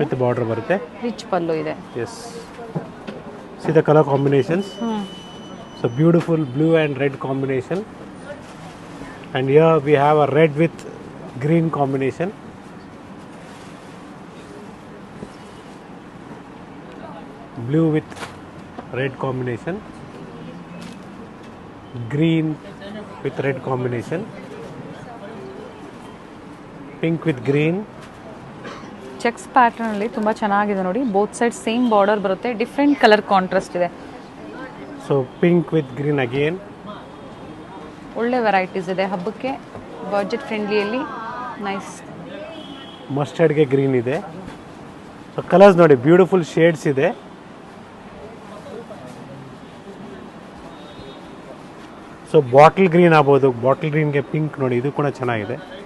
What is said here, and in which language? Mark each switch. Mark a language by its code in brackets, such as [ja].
[kn] With border ಬರುತ್ತೆ. Rich ಪಲ್ಲು ಇದೆ. [en] Yes, see the colour combinations. So beautiful blue and red combination. And here we have a red with green combination. Blue with red combination, green with red combination, pink with green. [kn] Cheques pattern ಅಲ್ಲಿ ತುಂಬಾ ಚೆನ್ನಾಗಿದೆ ನೋಡಿ. Both side same border ಬರುತ್ತೆ, different colour contrast ಇದೆ. [en] So pink with green again. [kn] ಒಳ್ಳೆ varieties ಇದೆ ಹಬ್ಬಕ್ಕೆ, budget ಫ್ರೆಂಡ್ಲಿಯಲ್ಲಿ. [en] Nice. [kn] ಮಸ್ಟರ್ಡ್ಗೆ green ಇದೆ. ಸೊ ಕಲರ್ಸ್ ನೋಡಿ, ಬ್ಯೂಟಿಫುಲ್ ಶೇಡ್ಸ್ ಇದೆ. ಸೊ ಬಾಟಲ್ ಗ್ರೀನ್ ಆಗ್ಬೋದು, ಬಾಟಲ್ ಗ್ರೀನ್ಗೆ ಪಿಂಕ್ ನೋಡಿ, ಇದು ಕೂಡ ಚೆನ್ನಾಗಿದೆ.